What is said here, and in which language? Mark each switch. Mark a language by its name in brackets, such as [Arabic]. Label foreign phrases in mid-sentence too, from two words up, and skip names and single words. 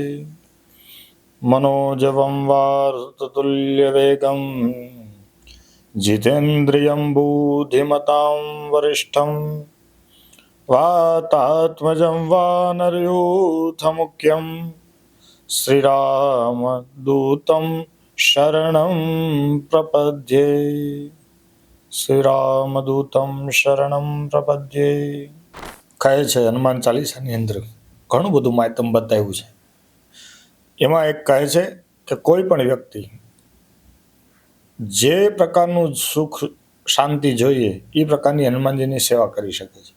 [Sanskrit] मनोजवं वार्ततुल्यवेगं जितेन्द्रियं बुद्धिमतां वरिष्ठं वातात्मजं वानरयूथमुख्यं श्रीरामदूतं शरणं प्रपद्ये। શ્રીરામદૂતમ શરણમ પ્રપદ્યે [Gujarati] કહે છે હનુમાન ચાલીસાની અંદર ઘણું બધું માધ્યમ બતાવ્યું છે. એમાં એક કહે છે કે કોઈ પણ વ્યક્તિ જે પ્રકારનું સુખ શાંતિ જોઈએ એ પ્રકારની હનુમાનજીની સેવા કરી શકે છે.